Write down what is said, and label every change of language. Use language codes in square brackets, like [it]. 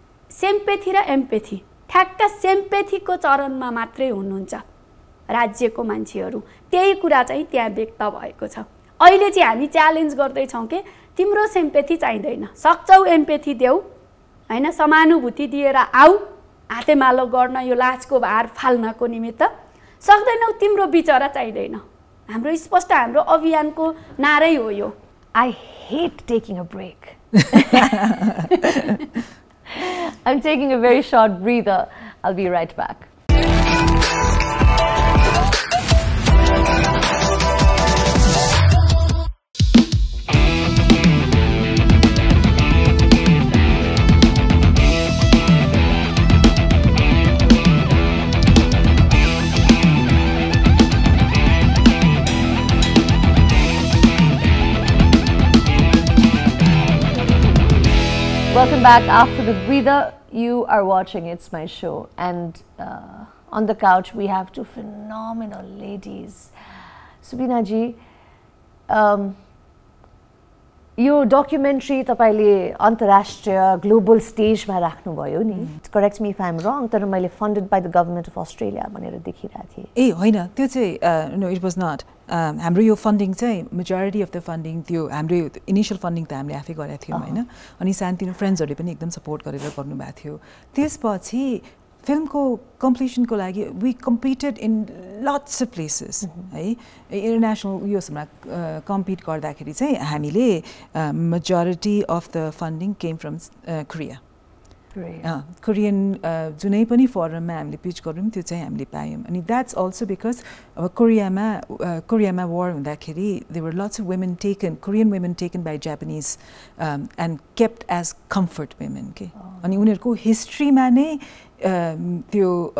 [ne] Sympathy र empathy ठ्याक्क सिम्पेथीको चरणमा मात्रै हुनुहुन्छ राज्यको मान्छेहरू त्यही कुरा चाहिँ त्यहाँ व्यक्त भएको छ अहिले चाहिँ हामी च्यालेन्ज गर्दैछौँ के तिम्रो सिम्पेथी चाहिँदैन सक्छौ एम्पेथी देऊ हैन समानुभूति दिएर आऊ हातेमालो गर्न यो लाजको भार फाल्नको निमित्त सक्दैनौ तिम्रो विचार चाहिँदैन हाम्रो स्पष्ट हाम्रो अभियानको नारै हो यो [en] I hate taking a break. I'm taking a very short breather. I'll be right back. Welcome back after the breather. You are watching It's My Show, and on the couch we have two phenomenal ladies. [ne] Subina ji, यो documentary तपाईले अन्तर्राष्ट्रिय global stage मा राख्नु भयो नि. [en] Correct me if I'm wrong, [ne] तर मैले [en] funded by the government of Australia [ne] भनेर देखिरहेको थिएँ. ए होइन त्यो चाहिँ [en] no it was not. [ne] हाम्रो यो फन्डिङ चाहिँ [en] majority of the funding [ne] त्यो हाम्रो initial funding त हामीले आफै गरेका थियौँ हैन अनि सानतिनो फ्रेन्ड्सहरुले पनि एकदम सपोर्ट गरेर गर्नु भएको थियो त्यसपछि फिल्मको कम्प्लिसनको लागि [en] we competed in lots of places [ne] है इन्टरनेशनल उयोसमा कम्पिट गर्दाखेरि चाहिँ हामीले [en] majority of the funding came from Korea. [ne] Korean जुनै पनि फरममा हामीले पिच गरौँ त्यो चाहिँ हामीले पायौँ अनि [en] that's also because [ne] अब कोरियामा war हुँदाखेरि [en] there were lots of women taken Korean women taken by Japanese and kept as comfort women [ne] के अनि उनीहरुको हिस्ट्रीमा नै त्यो